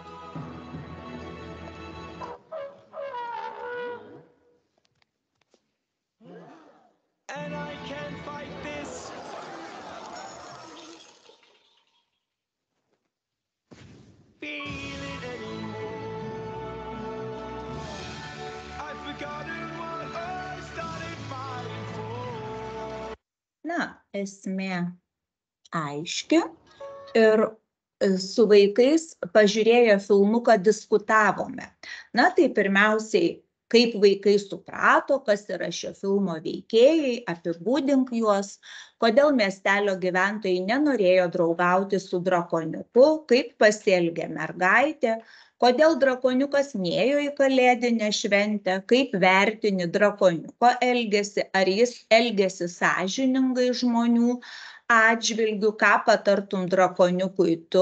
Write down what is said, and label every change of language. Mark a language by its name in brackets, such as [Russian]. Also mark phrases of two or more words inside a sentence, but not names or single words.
[English] And I can't fight this feeling anymore. I've forgotten what I started fighting for. [Lithuanian] Na, esmė aiški ir su vaikais pažiūrėję filmuką diskutavome. Na, tai pirmiausiai, kaip vaikai suprato, kas yra šio filmo veikėjai, apibūdink juos, kodėl miestelio gyventojai nenorėjo draugauti su drakoniuku, kaip pasielgė mergaitė, kodėl drakoniukas nėjo į kalėdinę šventę, kaip vertini drakoniuko elgesį, ar jis elgėsi sąžiningai žmonių atžvilgių, ką patartum drakoniukui tu.